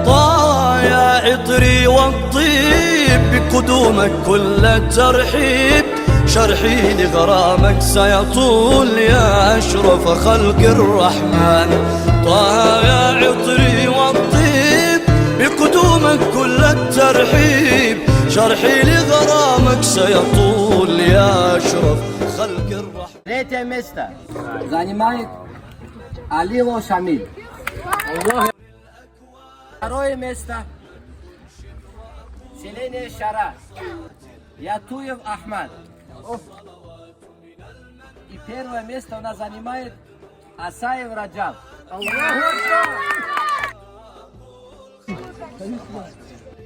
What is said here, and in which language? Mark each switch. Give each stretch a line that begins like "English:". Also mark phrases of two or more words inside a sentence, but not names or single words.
Arabic: طه يا عطري والطيب بقدومك كل الترحيب، شرحي لغرامك سيطول يا أشرف خلق الرحمن. طه يا عطري والطيب بقدومك كل الترحيب، شرحي لغرامك سيطول يا أشرف خلق الرحمن.
Russian: Третье место занимает Алило Шамиль. Второе место селение Шара, Ятуев Ахмад. И первое место у нас занимает Асаев Раджаб.